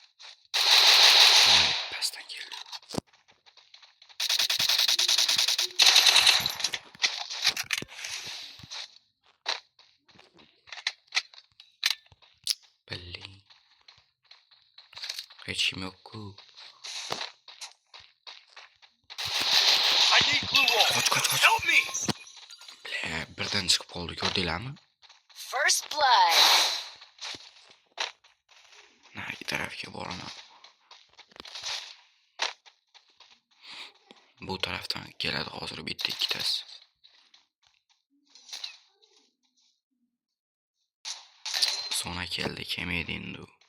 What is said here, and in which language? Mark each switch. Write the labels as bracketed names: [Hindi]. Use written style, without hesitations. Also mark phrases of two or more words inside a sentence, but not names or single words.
[Uzbek] Pastdan keldi. Billi. Hech kim yo'q-ku. [English] I need glue wall. [Uzbek] Qoch. [English] Help me. [Uzbek] Birdan chiqib qoldi, ko'rdinglarmi? [English] First blood. [Uzbek] Narigi tarafga boraman. Bu tarafdan keladi hozir bitta ikkitasi. Sona keldi, kelmaydi endi.